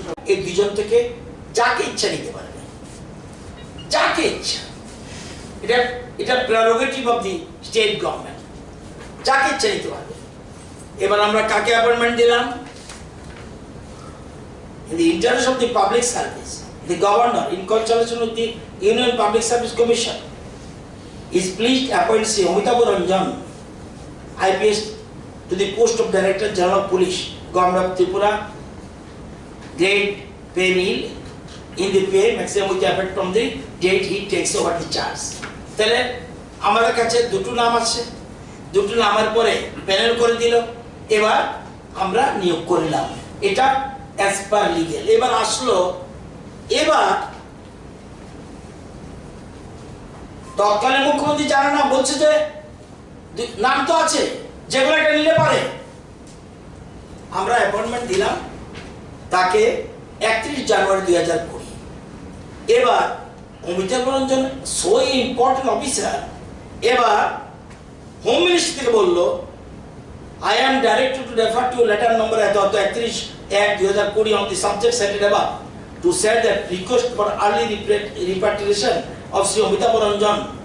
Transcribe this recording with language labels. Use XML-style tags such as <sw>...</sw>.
<bn>এই দুজন থেকে যাকে ইচ্ছা নিতে পারবে, যাকে ইচ্ছা। এটা</bn> <en>prerogative of the state government,</en> <bn>যাকে ইচ্ছা নিতে পারবে। এবার আমরা কাকে অ্যাপয়েন্টমেন্ট দিলাম?</bn> <en>In the interest of the public service, the governor, in consultation with the Union Public Service Commission, is pleased to appoint Sri Amitabh Ranjan, IPS, to the post of Director General of Police, Government of Tripura, grade pay meal in the pay maximum with effect from the date he takes over the charge.</en> <bn>তাহলে আমাদের কাছে দুটো নাম আছে, দুটো নামের পরে panel করে দিল, এবার আমরা নিয়োগ করলাম। এটা</bn> <en>As per legal.</en> <bn>এবার আসলো, এবার তৎকালীন মুখ্যমন্ত্রী জানে না, বলছে যে নাম তো আছে, যেগুলো একটা নিলে পারে। আমরা অ্যাপয়েন্টমেন্ট দিলাম তাকে 31 জানুয়ারি 2020। এবার Amitabh Ranjan so important officer, এবার হোম মিনিস্ট্রি থেকে বললো</bn> <en>I am directed to refer to letter number 31/1/2020 on the subject cited above to set that request for early repatriation of Sri Amitabh Ranjan</en>